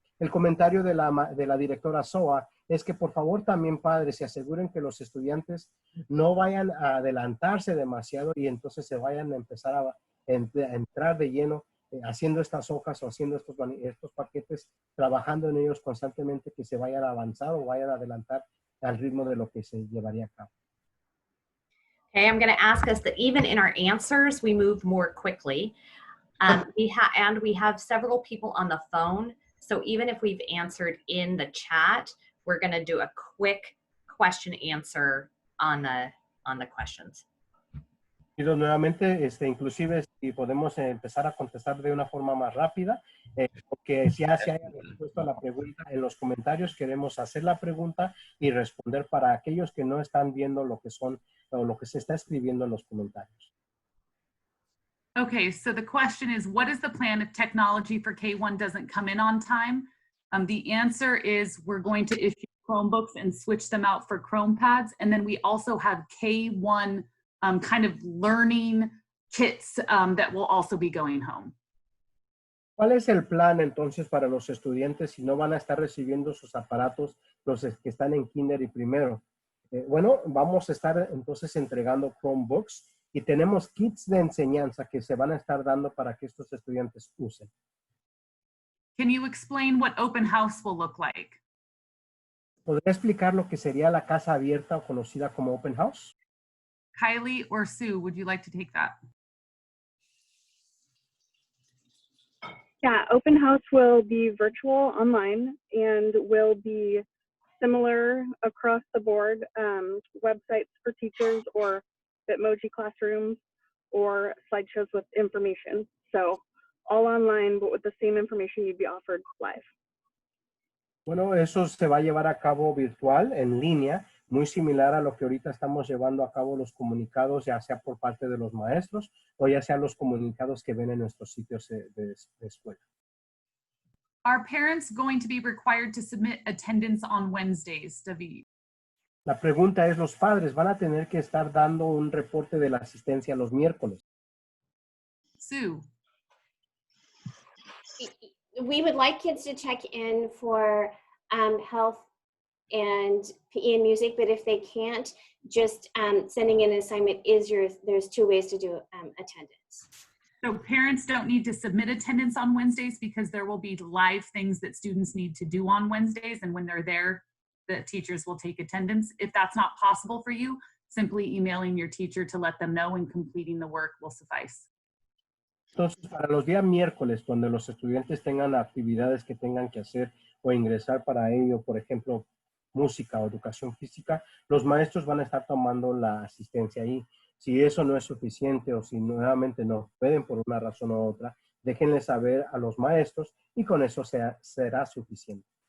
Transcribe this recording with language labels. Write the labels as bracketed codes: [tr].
[es] El comentario de la directora SOA es que por favor también padres se aseguren que los estudiantes no vayan a adelantarse demasiado y entonces se vayan a empezar a entrar de lleno haciendo estas hojas o haciendo estos paquetes, trabajando en ellos constantemente, que se vayan a avanzar o vayan a adelantar al ritmo de lo que se llevaría a cabo. [en] Okay, I'm going to ask us that even in our answers, we move more quickly. We have several people on the phone. So even if we've answered in the chat, we're going to do a quick question answer on the questions. [es] Y nuevamente, inclusive si podemos empezar a contestar de una forma más rápida, porque si ya se haya respuesto a la pregunta en los comentarios, queremos hacer la pregunta y responder para aquellos que no están viendo lo que son o lo que se está escribiendo en los comentarios. [en] Okay, so the question is, what is the plan if technology for K1 doesn't come in on time? The answer is we're going to issue Chromebooks and switch them out for ChromePads. And then we also have K1 kind of learning kits that will also be going home. [es] ¿Cuál es el plan entonces para los estudiantes si no van a estar recibiendo sus aparatos los que están en kinder y primero? Bueno, vamos a estar entonces entregando Chromebooks y tenemos kits de enseñanza que se van a estar dando para que estos estudiantes usen. [en] Can you explain what open house will look like? [es] ¿Podría explicar lo que sería la casa abierta o conocida como open house? [en] Kylie or Sue, would you like to take that? Yeah, open house will be virtual online and will be similar across the board, websites for teachers or Bitmoji classrooms or slideshows with information. So all online, but with the same information you'd be offered live. [es] Bueno, eso se va a llevar a cabo virtual, en línea, muy similar a lo que ahorita estamos llevando a cabo los comunicados, ya sea por parte de los maestros o ya sea los comunicados que ven en nuestros sitios de escuela. [en] Are parents going to be required to submit attendance on Wednesdays, David? [es] La pregunta es, ¿los padres van a tener que estar dando un reporte de la asistencia los miércoles? [en] Sue? We would like kids to check in for health and PE and music, but if they can't, just sending in an assignment there's two ways to do attendance. So parents don't need to submit attendance on Wednesdays because there will be live things that students need to do on Wednesdays, and when they're there, the teachers will take attendance. If that's not possible for you, simply emailing your teacher to let them know and completing the work will suffice. [es] Entonces, para los días miércoles, donde los estudiantes tengan actividades que tengan que hacer o ingresar para ello, por ejemplo, música o educación física, los maestros van a estar tomando la asistencia ahí. Si eso no es suficiente o si nuevamente no pueden por una razón u otra, déjenle saber a los maestros y con eso será suficiente.